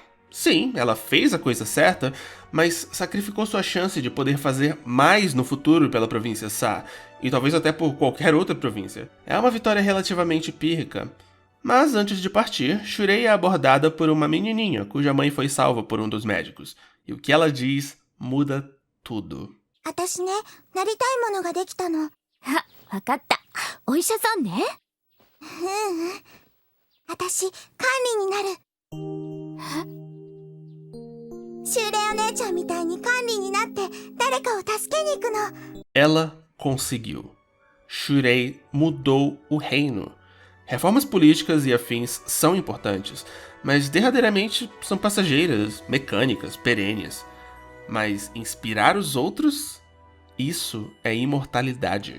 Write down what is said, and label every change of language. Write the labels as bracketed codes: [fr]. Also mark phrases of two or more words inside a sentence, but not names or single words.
[pt] Sim, ela fez a coisa certa, mas sacrificou sua chance de poder fazer mais no futuro pela província Sa, e talvez até por qualquer outra província. É uma vitória relativamente pírrica. Mas antes de partir, Shurei é abordada por uma menininha cuja mãe foi salva por um dos médicos. E o que ela diz muda tudo. [ja] 私ね、なりたいものができたの。あ、わかった。お医者さんね。私、管理になる。シュウレイお姉ちゃんみたいに管理になって誰かを助けに行くの。 [pt] Ela conseguiu. Shurei mudou o reino. Reformas políticas e afins são importantes, mas derradeiramente são passageiras, mecânicas, perênias. Mas inspirar os outros? Isso é imortalidade.